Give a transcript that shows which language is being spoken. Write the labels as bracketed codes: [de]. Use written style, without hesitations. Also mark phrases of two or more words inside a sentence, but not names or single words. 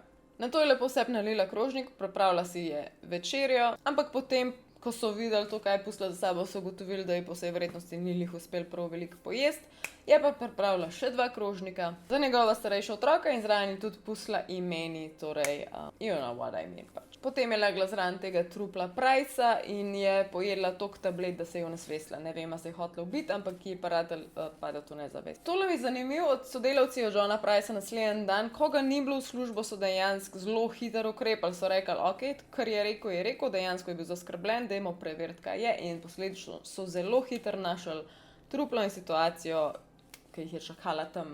[sl] Nato je lepo vse nalila krožnik, pripravila si je večerjo, ampak potem, ko so videli to, kaj je pustila za sabo, so ugotovili, da je po vsej verjetnosti ni lih uspel prav veliko pojesti Je pa pripravila še 2 krožnika za njegova starejša otroka in zraven je tudi pustila imeni, torej, [en] you know what I mean pač. [sl] Potem je legla zraven tega trupla Price in je pojedla toliko tablet, da se je onesvestila. Ne vem, a se je hotela ubiti, ampak ji je paratelj padel v nezavest. Tole mi je zanimivo, sodelavci od Johna Pricea naslednji dan, ko ga ni bilo v službo, so dejansko zelo hitro ukrepali. So rekli, ok, kar je rekel, dejansko je bil zaskrbljen, dajmo preveriti, kaj je, in posledično so zelo hitro našli truplo in situacijo, ki jih je čakala tam.